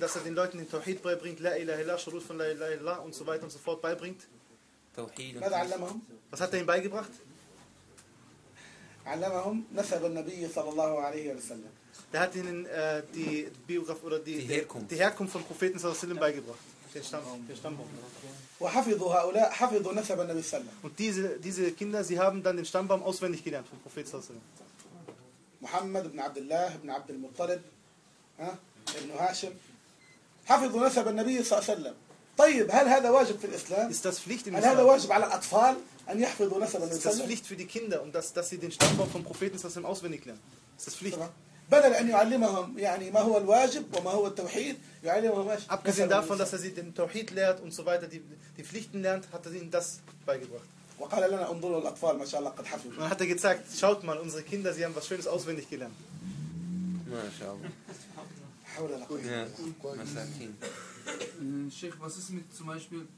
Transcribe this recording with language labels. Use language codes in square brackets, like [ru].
[de] dass er den leuten den tawhid beibringt [ar] la ilaha illa [de] shurut von la ilaha illa und so weiter und so fort beibringt tawhid was hat er ihnen beigebracht [ar] علمهم نسب النبي صلى الله عليه وسلم [de] der hat ihnen die Herkunft vom Propheten [ar] sallallahu alaihi wasallam [de] beigebracht den Stammbaum. Und diese Kinder, sie haben dann den Stammbaum auswendig gelernt vom Prophet [ar] sallallahu alaihi wasallam. [de] Muhammad ibn Abdullah ibn Abd al-Muttalib, ibn Hashim. [ar] Hafidhu nasab an-Nabi sallallahu alaihi wasallam. [de] Ist das Pflicht im Islam? Ist das Pflicht für die Kinder, um dass sie den Stammbaum vom Propheten [ar] sallallahu alaihi wasallam [de] auswendig lernen? Ist das Pflicht? [ar] بدل ان يعلمهم يعني ما هو الواجب وما هو التوحيد يعلمهم ايش [de] abgesehen davon dass er sie den Tauhid lehrt und so weiter die Pflichten lernt hat er ihnen das beigebracht [ar] وقال لنا انظروا الاطفال ما شاء الله قد حفظوا [de] und hat er gesagt schaut mal unsere Kinder sie haben was schönes auswendig gelernt [ar] ما شاء الله حول ولا قوه مساكين [de] شيخ was ist mit zum Beispiel